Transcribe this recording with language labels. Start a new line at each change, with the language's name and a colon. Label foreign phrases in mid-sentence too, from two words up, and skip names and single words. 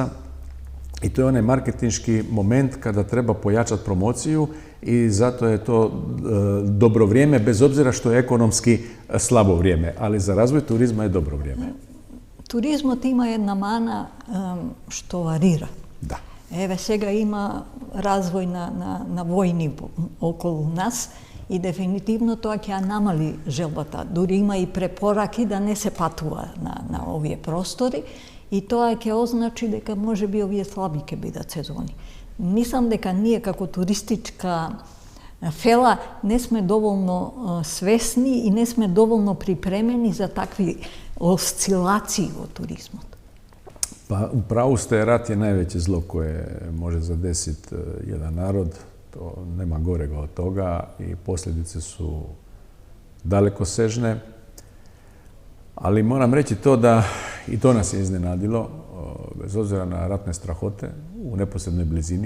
Croatian: I to je onaj marketinški moment kada treba pojačati promociju i zato je to dobro vrijeme, bez obzira što je ekonomski slabo vrijeme, ali za razvoj turizma je dobro vrijeme.
Macedonian: Туризмот има една мана што варира. Da. Еве сега има развој на војни околу нас и дефинитивно тоа ќе ја намали желбата. Дури има и препораки да не се патува на овие простори и тоа ќе означи дека можеби овие слаби ќе бидат сезони. Мислам дека ние како туристичка фела не сме доволно свесни и не сме доволно припремени за такви осцилации во туризмот.
Croatian: Pa u pravu ste, rat je najveće zlo koje može zadesiti jedan narod. To nema gorega od toga i posljedice su dalekosežne. Ali moram reći to da i to nas je iznenadilo, bez obzira na ratne strahote u neposrednoj blizini.